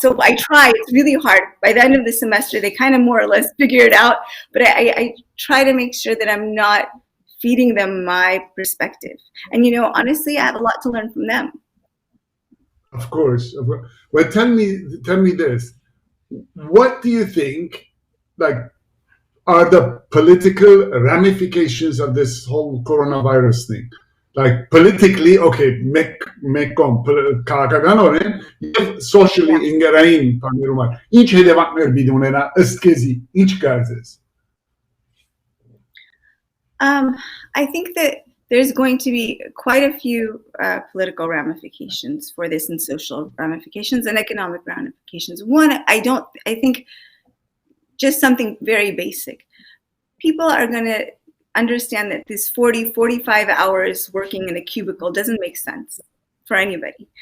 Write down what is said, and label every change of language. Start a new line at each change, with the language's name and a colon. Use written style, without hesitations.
English: So I try, it's really hard. By the end of the semester, they kind of more or less figure it out, but I try to make sure that I'm not feeding them my perspective. And, honestly, I have a lot to learn from them. Of course. Well, tell me this. What do you think, are the political ramifications of this whole coronavirus thing? Like, politically, okay,
Armenian: մեկում քաղաքականորեն եւ
English: socially
Armenian: ինգերային բաներում ինչ հետևանքներ պիտի ունենա ըստ քեզի, ինչ կարծես?
English: I think that there's going to be quite a few political ramifications for this, and social ramifications and economic ramifications. One, I think just something very basic. People are going to understand that this 45 hours working in a cubicle doesn't make sense for anybody.